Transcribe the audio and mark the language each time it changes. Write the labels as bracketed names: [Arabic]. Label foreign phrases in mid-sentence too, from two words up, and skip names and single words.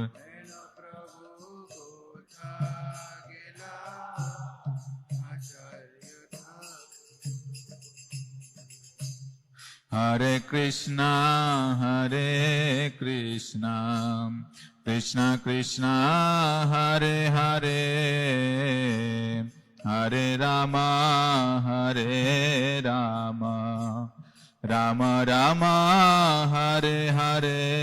[Bangla] হেন প্রভু কোথা গেলা আচার্য ঠাকুর? [Sanskrit] হরে কৃষ্ণ কৃষ্ণ কৃষ্ণ হরে হরে, হরে রাম রাম রাম হরে হরে।